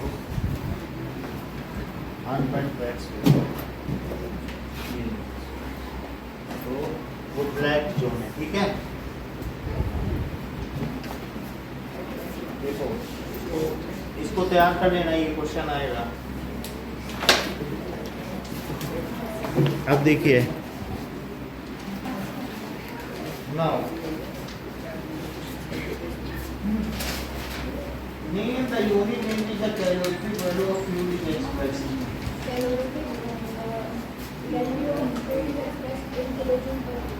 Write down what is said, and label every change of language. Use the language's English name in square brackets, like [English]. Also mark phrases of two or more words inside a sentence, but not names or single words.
[English] unburned wax paper [Hindi] ये तो वो ब्लैक जोन है, ठीक है। देखो तो इसको तैयार कर लेना, ये क्वेश्चन आएगा। अब देखिए [English] नाउ name the unit in which the calorific value of fuel is expressed. value of food is expressed in kilojoule per